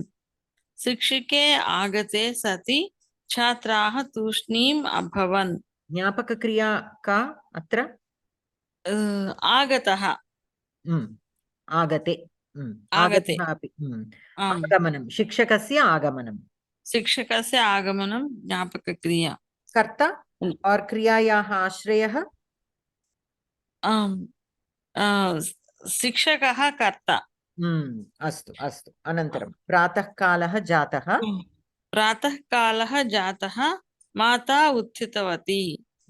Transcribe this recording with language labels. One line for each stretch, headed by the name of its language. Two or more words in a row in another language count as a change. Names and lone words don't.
Sanskrit: శిక్షకే ఆగతే సతి ఛాత్రాः తూష్ణీం అభవన్. జ్ఞాపక క్రియా కా అత్ర? ఆగతः. ఆగతే. ఆగతే అపి ఆగమనం. శిక్షకస్య ఆగమనం. శిక్షకస్య ఆగమనం జ్ఞాపక క్రియ. कर्ता और क्रियायाः आश्रयः? शिक्षकः कर्ता. अस्तु अस्तु. अनन्तरं प्रातःकालः जातः. प्रातःकालः जातः, माता उत्थितवती.